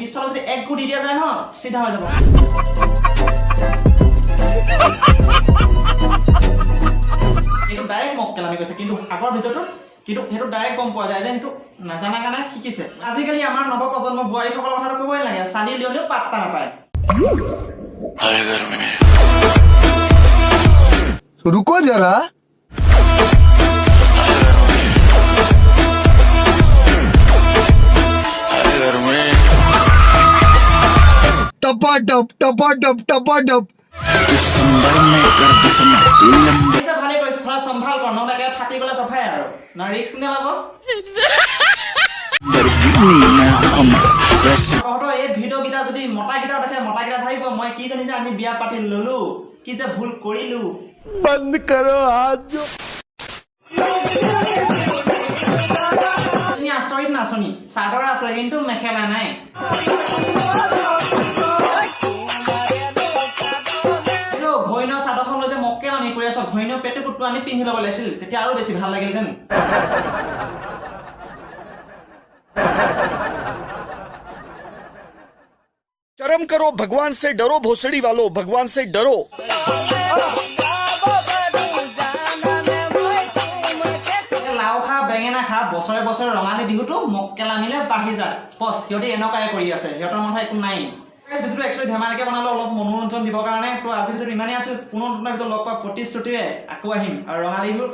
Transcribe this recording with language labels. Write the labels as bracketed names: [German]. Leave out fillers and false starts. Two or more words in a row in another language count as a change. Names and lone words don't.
[Assamese] পিছফালে যদি এক গু দি দিয়া যায় নহয় চিধা হৈ যাব। এইটো ডাইৰেক্ট মক্কেলামি কৰিছে, কিন্তু আগৰ ভিডিঅ'টোত কিন্তু সেইটো ডাইৰেক্ট গম পোৱা যায় যে সেইটো নাজানা কাৰণে শিকিছে। আজিকালি আমাৰ নৱপ্ৰজন্ম বোৱাৰীসকলৰ কথাটো ক'বই লাগে, চালি লিঅ'নেও পাত্তা নাপায়। [Hindi] रुको जरा टपाटप टपाटप टपाटप [Assamese] ভালে কৰিছে, [Hindi] थोड़ा संभाल कर, [Assamese] নহ'লে একেবাৰে ফাটি গ'লে চফাই আৰু না ৰিস্ক নেলাব। তহঁতৰ এই ভিডিঅ'কেইটা যদি মতাকেইটা দেখে, মতাকেইটা ভাবিব মই কি জানি যে আমি বিয়া পাতি ল'লো, কি যে ভুল কৰিলো। [Hindi] बंद करो हाथ जो [Assamese] তুমি আচৰিত নাচনি, চাদৰ আছে কিন্তু মেখেলা নাই। ঘৈণৰ চাদৰখন লৈ যে মক্কেল আমি কৰি আছো, ঘৈণৰ পেটু কুটু আনি পিন্ধি ল'ব লাগিছিল, তেতিয়া আৰু বেছি ভাল লাগিলহেঁতেন। [Hindi] शर्म करो, भगवान से डरो, भोसड़ी वालों भगवान से डरो। [Assamese] লাও খা বেঙেনা খা, বছৰে বছৰে ৰঙালী বিহুটো মক্কেলামিলে বাঢ়ি যায়। বছ সিহঁতে এনেকুৱাই কৰি আছে, সিহঁতৰ মনত একো নাই। ভিডিঅ'টো একচুৱেলি ধেমালিকৈ বনালোঁ অলপ মনোৰঞ্জন দিবৰ কাৰণে। তো আজি ভিডিঅ'টো ইমানেই আছিল, পুনৰ নতুন ভিডিঅ'ত লগ পোৱা প্ৰতিশ্ৰুতিৰে আকৌ আহিম।